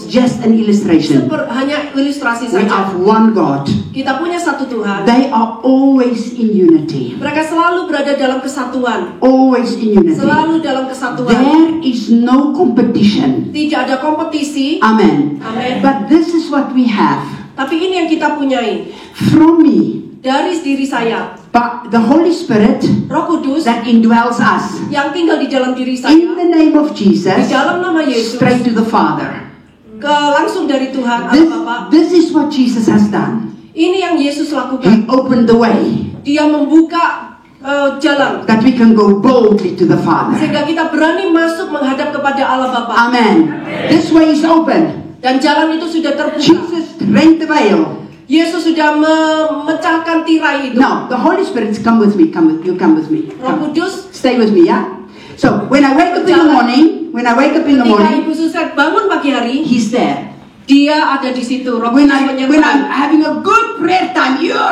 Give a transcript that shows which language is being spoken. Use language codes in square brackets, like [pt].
[en] Just an illustration. [id] Hanya ilustrasi [en] We [id] saja. [en] have one God. [id] Kita punya satu Tuhan. [en] They are always in unity. [id] Mereka selalu berada dalam kesatuan. [en] Always in unity. [id] Selalu dalam kesatuan. [en] There is no competition. [id] Tidak ada kompetisi. [en] Amen. [id] Amen. [en] But this is what we have. [id] Tapi ini yang kita punyai. [en] From me, [id] Dari diri saya, [en] but the Holy Spirit [id] Roh Kudus [en] that indwells us. [id] yang tinggal di dalam diri [en] In [id] saya, [en] the name of Jesus, [id] di dalam nama Yesus, [en] straight to the Father. [id] langsung dari Tuhan Allah Bapa. [en] This is what Jesus has done. [id] Ini yang Yesus [en] He [id] lakukan. [en] opened the way [id] Dia membuka jalan [en] that we can go boldly to the Father. [id] sehingga kita berani masuk menghadap kepada Allah Bapa. [en] Amen. This way is open. [id] Dan jalan itu sudah terbuka. [en] Jesus rent the veil. [id] Yesus sudah memecahkan tirai itu. [en] Now, the Holy Spirit, come with me. Come with me. [id] Roh [en] Come. [id] Kudus, [en] Stay with me, yeah? So, when I wake up in the morning, [id] ketika Ibu Suset bangun pagi hari, [en] He's there. [id] Dia ada di situ. Roh [en] When [id] Kudus [en] I'm [id] menyertai. [en] having a good prayer time,